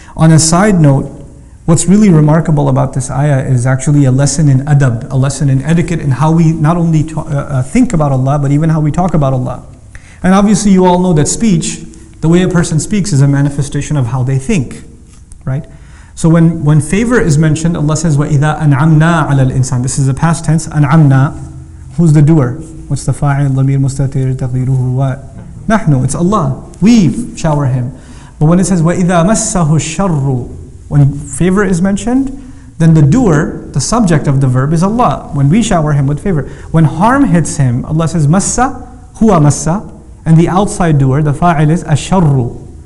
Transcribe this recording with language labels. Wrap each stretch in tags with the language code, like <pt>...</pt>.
<en>On a side note, what's really remarkable about this ayah is actually a lesson in adab, a lesson in etiquette, in how we not only think about Allah, but even how we talk about Allah. And obviously you all know that speech, the way a person speaks, is a manifestation of how they think, right? So when favor is mentioned, Allah says,</en> <ar>وَإِذَا أَنْعَمْنَا عَلَى الْإِنسان.</ar> <en>This is the past tense, أَنْعَمْنَا. Who's the doer? What's the fa'il?</en> <ar>ضمير مستتر تقديره what?</ar> <en>نحن, it's Allah. We shower him. But when it says</en> <ar>وَإِذَا مَسَّهُ الشَّرُّ,</ar> <en>when favor is mentioned, then the doer, the subject of the verb, is Allah. When we shower him with favor. When harm hits him, Allah says massa, huwa massa, and the outside doer, the fa'il, is asharru.</en>